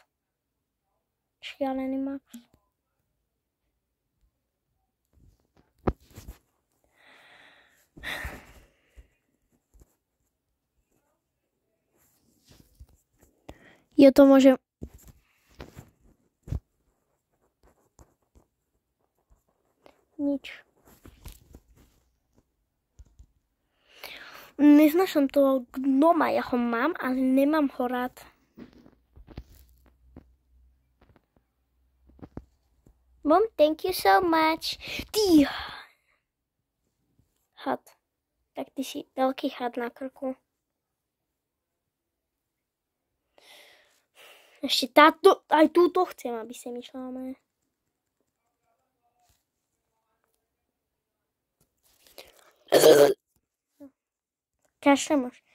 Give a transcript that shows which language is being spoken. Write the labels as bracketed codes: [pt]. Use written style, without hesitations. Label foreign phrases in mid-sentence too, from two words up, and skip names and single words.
[sk] Šialený Max. Ja to môžem... Nič. neznášam toho gnoma, ja ho mám, ale nemám ho rád. [en] Mom, thank you so much. [sk] Ty had. Tak ty si veľký had na krku. Ešte táto, aj túto chcem, aby sem išla. Kašlem už.